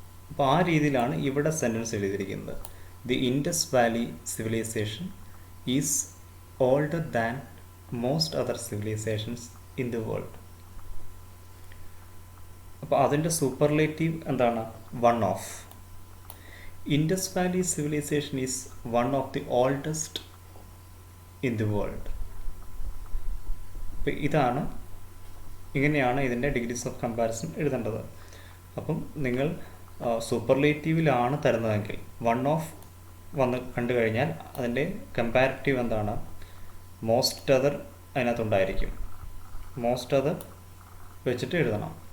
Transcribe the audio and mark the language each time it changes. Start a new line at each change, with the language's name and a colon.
Malayalam: അപ്പോൾ ആ രീതിയിലാണ് ഇവിടെ സെൻറ്റൻസ് എഴുതിയിരിക്കുന്നത്.
English: The Indus valley civilization is older than most other civilizations in the world.
Malayalam: അപ്പോൾ അതിൻ്റെ സൂപ്പർലേറ്റീവ് എന്താണ്?
English: One of. Indus Valley civilization is one of the oldest in the world.
Malayalam: അപ്പോൾ ഇങ്ങനെയാണ് ഇതിൻ്റെ ഡിഗ്രീസ് ഓഫ് കമ്പാരിസൺ എഴുതേണ്ടത്. അപ്പം നിങ്ങൾ സൂപ്പർലേറ്റീവിലാണ് തരുന്നതെങ്കിൽ വൺ ഓഫ് വന്ന് കണ്ടു കഴിഞ്ഞാൽ അതിൻ്റെ കമ്പാരിറ്റീവ് എന്താണ്? Most other അതിനകത്തുണ്ടായിരിക്കും. മോസ്റ്റ് അതർ വെച്ചിട്ട് എഴുതണം.